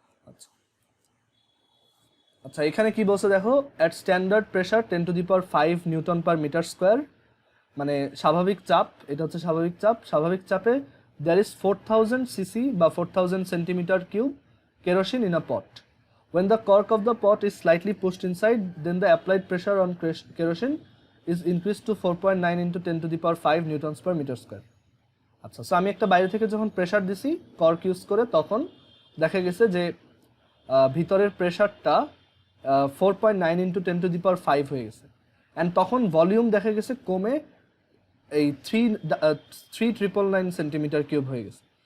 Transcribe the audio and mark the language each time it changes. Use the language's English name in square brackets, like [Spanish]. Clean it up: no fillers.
[Bangla] আচ্ছা আচ্ছা, এখানে কি বলছে দেখো, [English] at standard pressure [Bangla] 10⁵ Newton per metre square, মানে স্বাভাবিক চাপ, এটা হচ্ছে স্বাভাবিক চাপ, স্বাভাবিক চাপে [English] there is 4000 CC [Bangla] বা 4000 centimetre cube [English] kerosene in a pot. When the cork of the pot is slightly pushed inside, then the applied pressure on kerosene is increased to 4.9 into 10⁵ newtons per meter square. [Bangla] আচ্ছা, so আমি একটা বাইরে থেকে যখন pressure দিছি cork use করে, তখন দেখা গেছে যে ভিতরের প্রেশারটা 4.9 into 10⁵ হয়ে গেছে, অ্যান্ড তখন ভলিউম দেখা গেছে কমে এই 3,999 সেন্টিমিটার কিউব হয়ে গেছে।